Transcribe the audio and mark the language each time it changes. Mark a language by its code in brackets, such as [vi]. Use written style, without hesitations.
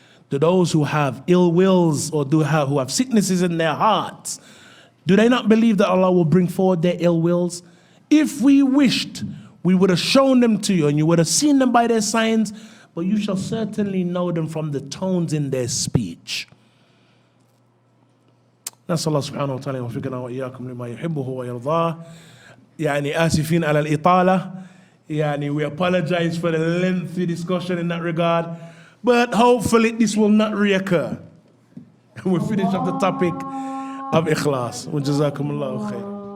[en] To those who have ill wills or who have sicknesses in their hearts, do they not believe that Allah will bring forward their ill wills? If we wished, we would have shown them to you and you would have seen them by their signs, but you shall certainly know them from the tones in their speech. [ar] نسأل الله سبحانه وتعالى يوفقنا وإياكم لما يحبه ويرضاه. آسفين على الإطالة. [en] We apologize for the lengthy discussion in that regard, but hopefully this will not reoccur. And we'll finish up the topic of ikhlas. [ar] وجزاكم الله خير.